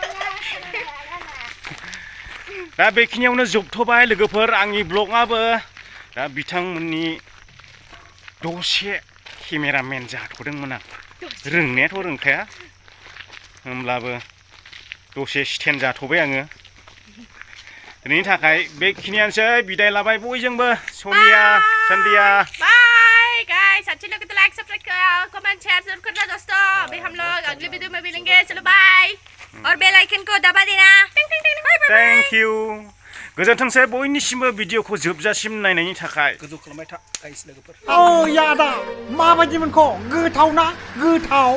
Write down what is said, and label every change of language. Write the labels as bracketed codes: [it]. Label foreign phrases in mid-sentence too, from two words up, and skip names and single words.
[brx] दा बेखिनियावनो जोबथ'बाय लोगोफोर आंनि ब्लगआबो दा बिथांमोननि दसे केमेरामेन जाथ'दोंमोन आं रोंनायाथ' रोंखाया होमब्लाबो दसे स्टेन्ड जाथ'बाय आङो दिनैनि थाखाय बेखिनियानोसै बिदाय लाबाय बयजोंबो सोनिया सन्दिया [en] bye guys [hi] अच्छे लगे तो [en] like subscribe comment share [hi] जरूर करना दोस्तों अभी हम लोग अगले वीडियो में मिलेंगे चलो बाय और [en] bell icon [hi] को दबा देना टिंग टिंग टिंग [en] bye bye thank you [brx] गोजोन्थोंसै बयनिसिमबो भिडिअखौ जोबजासिम नायनायनि थाखाय गोजौ खालामबाय था गाइस लोगोफोर औ यादा माबायदि मोनखो गोथाव ना गोथाव